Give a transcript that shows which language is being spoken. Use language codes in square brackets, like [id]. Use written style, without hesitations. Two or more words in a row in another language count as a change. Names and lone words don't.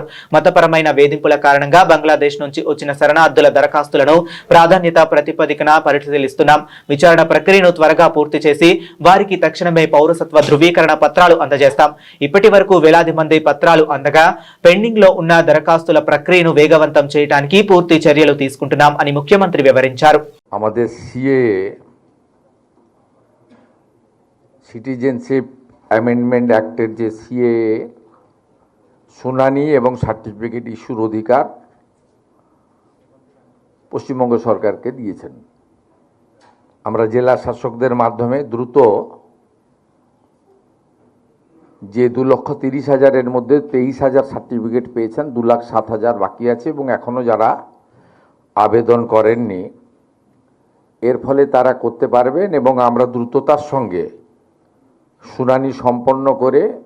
[te] మతపరమైన వేధింపుల కారణంగా బంగ్లాదేశ్ నుంచి వచ్చిన శరణార్థుల దరఖాస్తులను ప్రాధాన్యత ప్రాతిపదికన పరిశీలిస్తున్నాం. విచారణ ప్రక్రియను త్వరగా పూర్తి చేసి వారికి తక్షణమే పౌరసత్వ ధృవీకరణ పత్రాలు అందజేస్తాం. ఇప్పటి వరకు వేలాది మంది పత్రాలు అందగా పెండింగ్ లో ఉన్న దరఖాస్తుల ప్రక్రియను వేగవంతం చేయడానికి పూర్తి చర్యలు తీసుకుంటున్నాం అని ముఖ్యమంత్రి వివరించారు. [en] Citizenship Amendment Act's [bn] যে সিএএ শুনানি এবং [en] certificate issue [bn] অধিকার পশ্চিমবঙ্গ সরকারকে দিয়েছেন। আমরা জেলা শাসকদের মাধ্যমে দ্রুত যে 2,30,000-এর মধ্যে 23,000 সার্টিফিকেট পেয়েছেন, 2,07,000 বাকি আছে এবং এখনও যারা আবেদন করেননি এর ফলে তারা করতে পারবেন এবং আমরা দ্রুততার সঙ্গে শুনানি সম্পন্ন করে